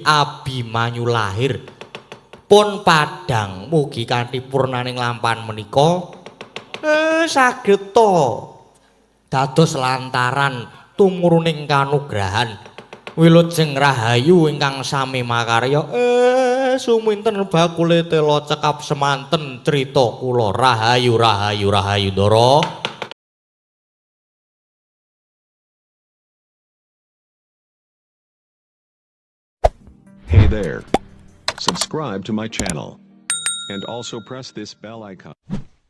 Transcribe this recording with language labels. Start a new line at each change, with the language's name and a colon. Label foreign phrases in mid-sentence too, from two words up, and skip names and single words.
Javanese: Abimanyu lahir pun padhang mugi kanthi purnaning lampahan menika saged to dados lantaran tumuruning kanugrahan wilujeng rahayu ingkang sami makarya suminten bakule tela cekap semanten crita kula rahayu Ndara.
English: Hey there. Subscribe to my channel. And also press this bell icon.